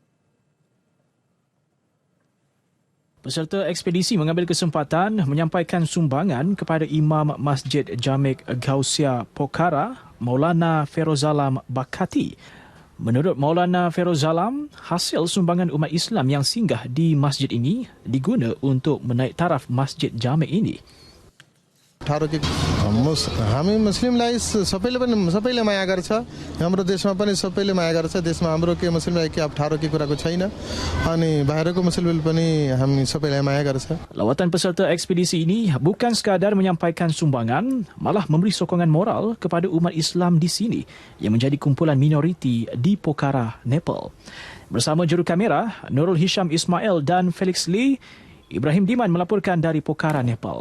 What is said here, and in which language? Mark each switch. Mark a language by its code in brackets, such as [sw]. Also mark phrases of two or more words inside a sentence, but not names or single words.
[ms] Peserta ekspedisi mengambil kesempatan menyampaikan sumbangan kepada Imam Masjid Jamek Gausia Pokhara, Maulana Ferozalam Bakati. Menurut Maulana Ferozalam, hasil sumbangan umat Islam yang singgah di masjid ini diguna untuk menaik taraf Masjid Jamek ini. [ne] हामी मुस्लिमलाई सबैले माया गर्छ, हाम्रो देशमा पनि सबैले माया गर्छ, देशमा हाम्रो के मुस्लिमलाई के अप्ठ्यारो के कुराको छैन अनि बाहिरको मुस्लिमले पनि हामी सबैलाई माया गर्छ. [ms] Lawatan peserta ekspedisi ini bukan sekadar menyampaikan sumbangan, malah memberi sokongan moral kepada umat Islam di sini yang menjadi kumpulan minoriti di Pokhara, Nepal. Bersama juru kamera Nurul Hisham Ismail dan Felix Lee, Ibrahim Diman melaporkan dari Pokhara, Nepal.